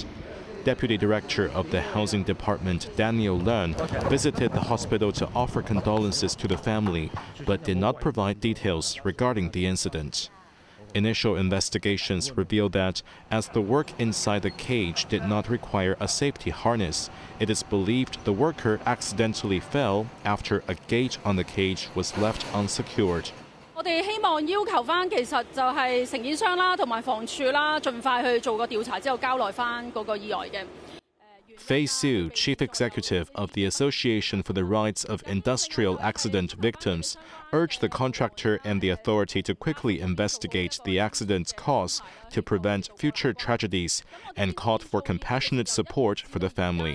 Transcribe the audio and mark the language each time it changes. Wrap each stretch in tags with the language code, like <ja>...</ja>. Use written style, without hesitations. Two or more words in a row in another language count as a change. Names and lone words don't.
<en>Deputy Director of the Housing Department, Daniel Learn, visited the hospital to offer condolences to the family, but did not provide details regarding the incident. Initial investigations revealed that, as the work inside the cage did not require a safety harness, it is believed the worker accidentally fell after a gate on the cage was left unsecured.</en> <yue>我哋希望要求翻，其實就係承建商啦，同埋房署啦，盡快去做個調查之後交代翻嗰個意外嘅。</yue> <en>Fei Su, Chief Executive of the Association for the Rights of Industrial Accident Victims, urged the contractor and the authority to quickly investigate the accident's cause to prevent future tragedies and called for compassionate support for the family.</en>